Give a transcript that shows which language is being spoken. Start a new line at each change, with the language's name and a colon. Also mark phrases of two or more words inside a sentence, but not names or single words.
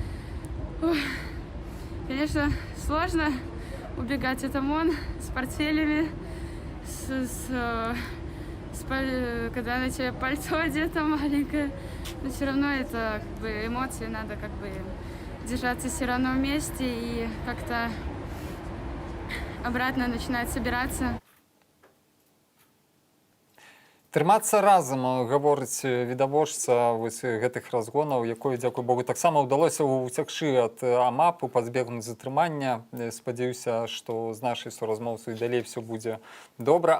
Russian: Конечно, сложно убегать от ОМОН с портфелями, когда на тебе пальто одето маленькое, но все равно это как бы эмоции, надо как бы держаться все равно вместе и как-то обратно начинать собираться.
Belarusian: Трымацца разам, гаворыць відавочца гэтых разгонаў, якой, дзякуй Богу, таксама ўдалося уцякшы ад АМАПу, пазбегнуць затрымання. Спадзяюся, што з нашай суразмоўцай далей все будзе добра.